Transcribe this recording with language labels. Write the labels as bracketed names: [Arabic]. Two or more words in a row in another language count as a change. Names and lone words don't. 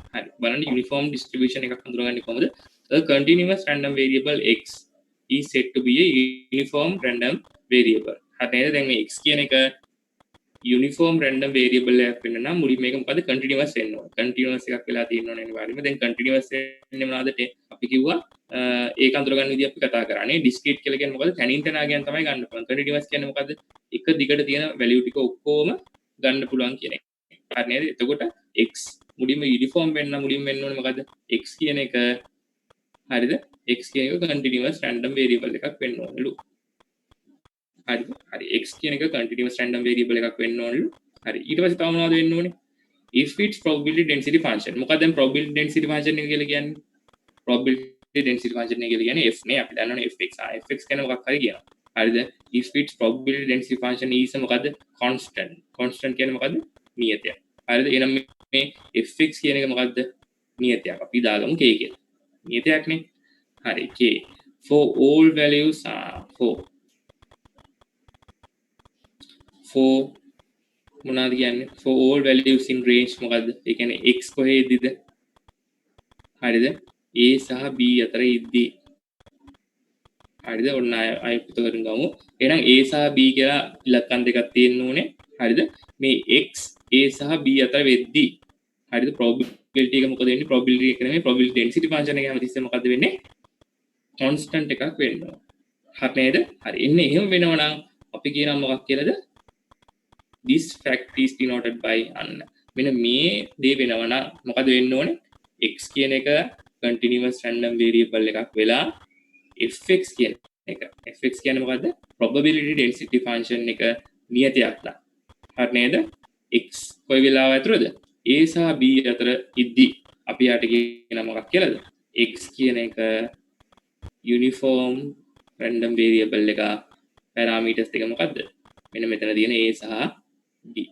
[Sinhala] හරි. බලන්න [English] uniform distribution [Sinhala] එකක් අඳුරගන්නේ කොහොමද? [English] A continuous random variable x is said to be a uniform random variable. [Sinhala] හරි නේද? දැන් මේ x කියන එක [English] uniform random variable [Sinhala] එකක් වෙන්න නම් මුලින්ම මේක මොකද කන්ටිනියස් වෙන්න ඕන. කන්ටිනියස් එකක් වෙලා තියෙන්න ඕනේ අනිවාර්යයෙන්ම. දැන් කන්ටිනියස් වෙන්නේ මොනවද? අපි කිව්වා ඒක අඳුරගන්න විදිහ අපි කතා කරානේ. ඩිස්ක්‍රීට් කියලා කියන්නේ මොකද? තනින් තනා ගියන් තමයි ගන්න පුළුවන්. කන්ටිනියස් කියන්නේ මොකද? එක දිගට තියෙන වැලියු ටික ඔක්කොම ගන්න පුළුවන් කියන එක. හරි නේද? එතකොට x මුලින්ම යුනිෆෝම් වෙන්න මුලින්ම වෙන්න ඕනේ මොකද? x කියන එක හරිද? x කියන එක [English] continuous random variable [Sinhala] එකක් වෙන්න ඕනලු. හරි x කියන එක [English] continuous random variable [Sinhala] එකක් වෙන්න ඕනලු. හරි ඊට පස්සේ තව මොනවද වෙන්න ඕනේ? [English] if its probability density function. [Sinhala] මොකක්ද දැන් [English] probability density function [Sinhala] එක කියලා කියන්නේ? [English] probability density function [Sinhala] එක කියලා කියන්නේ f නේ. අපි දන්නවනේ fx. fx කියන්නේ මොකක් හරි කියනවා. හරිද? [English] if its probability density function is මොකද්ද? constant. [Sinhala] constant කියන්නේ මොකද්ද? නියතයක්. හරිද? එහෙනම් මේ fx කියන එක මොකද්ද? නියතයක්. අපි දාගමු k කියලා. නියතයක් නේ. හරි k [English] for all values for [Sinhala] මොනවද කියන්නේ [English] for all values in range [Sinhala] මොකද්ද ඒ කියන්නේ x කොහෙදද හරිද a සහ b අතර ඉද්දී හරිද ඔන්න අය පිටකරින් ගමු එහෙනම් a සහ b කියලා ඉලක්කම් දෙකක් තියෙන්න ඕනේ හරිද මේ x a සහ b අතර වෙද්දී හරිද probability එක මොකද වෙන්නේ probability එක නෙමෙයි [English] probability density function [Sinhala] එක හැමතිස්සෙම මොකද්ද වෙන්නේ constant එකක් වෙන්න ඕන හරි නේද හරි එන්නේ එහෙම වෙනවා නම් අපි කියනවා මොකක් කියලාද [English] this fact is denoted by [Sinhala] අන්න මෙන්න මේ දේ වෙනවා නම් මොකද වෙන්න ඕනේ x කියන එක [English] continuous random variable [Sinhala] එකක් වෙලා fx කියන එක fx කියන්නේ මොකද්ද [English] probability density function [Sinhala] එක නියතයක් ලා හරි නේද x කොයි වෙලාව ඇතුළද a සහ b අතර ඉද්දී අපි යට කියන මොකක් කියලාද x කියන එක [English] uniform random variable [Sinhala] එක parameters දෙක මොකද්ද මෙන්න මෙතන තියෙන a සහ b